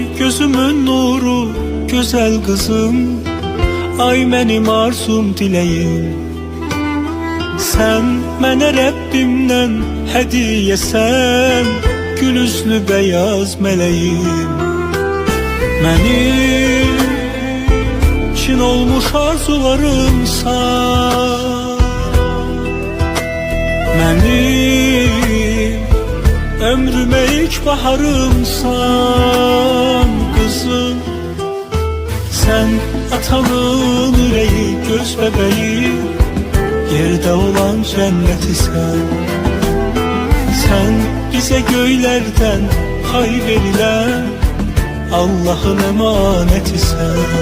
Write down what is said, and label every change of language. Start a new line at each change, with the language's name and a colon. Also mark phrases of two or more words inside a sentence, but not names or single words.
Turkish: gözümün nuru, güzel kızım.
Azerbaijani: Ay mənim arzum, diləyim. Sən mənə Rəbbimdən hədiyəsən, gül üzlü beyaz mələyim. Mənim çin olmuş arzularımsan, mənim ömrümə
Turkish: ilk baharımsan kızım. Sen atanın yüreği, göz bebeği, yerde olan cenneti sen. Sen bize göylerden pay verilen Allah'ın emaneti sen.